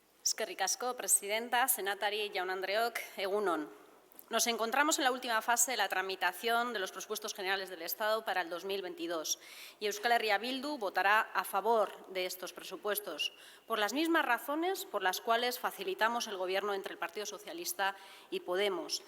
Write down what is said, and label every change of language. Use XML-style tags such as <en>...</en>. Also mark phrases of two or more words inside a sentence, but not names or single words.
<eu>Eskerrik asko, presidenta, senatari, jaun-andreok, egun on.</eu> <es>Nos encontramos en la última fase de la tramitación de los presupuestos generales del Estado para el 2022 y Euskal Herria Bildu votará a favor de estos presupuestos, por las mismas razones por las cuales facilitamos el Gobierno entre el Partido Socialista y Podemos.</es>